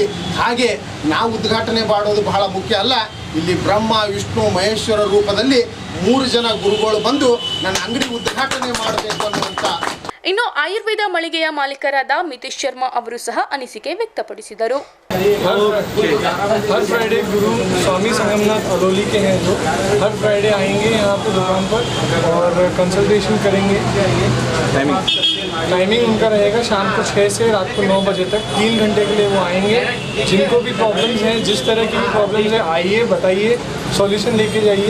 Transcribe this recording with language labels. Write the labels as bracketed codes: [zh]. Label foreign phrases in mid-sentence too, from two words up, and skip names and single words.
[kn] ಹಾಗೆ ನಾವು ಉದ್ಘಾಟನೆ ಮಾಡೋದು ಬಹಳ ಮುಖ್ಯ ಅಲ್ಲ, ಇಲ್ಲಿ ಬ್ರಹ್ಮ ವಿಷ್ಣು ಮಹೇಶ್ವರ ರೂಪದಲ್ಲಿ 3 ಜನ ಗುರುಗಳು ಬಂದು ನನ್ನ ಅಂಗಡಿ ಉದ್ಘಾಟನೆ ಮಾಡಬೇಕು ಅನ್ನುವಂಥ. ಇನ್ನು ಆಯುರ್ವೇದ ಮಳಿಗೆಯ ಮಾಲೀಕರಾದ ಮಿತೇಶ್ ಶರ್ಮಾ ಅವರು ಸಹ ಅನಿಸಿಕೆ ವ್ಯಕ್ತಪಡಿಸಿದರು. [hi] हर फ्राइडे गुरु स्वामी संगमनाथ अलोली के हैं, जो हर फ्राइडे आएंगे यहाँ पे दुकान पर और कंसल्टेशन करेंगे. टाइमिंग उनका रहेगा शाम को 6 से रात को 9 बजे तक, 3 घंटे के लिए वो आएंगे. जिनको भी प्रॉब्लम्स हैं, जिस तरह की भी प्रॉब्लम्स है, आइए बताइए, सॉल्यूशन लेके जाइए.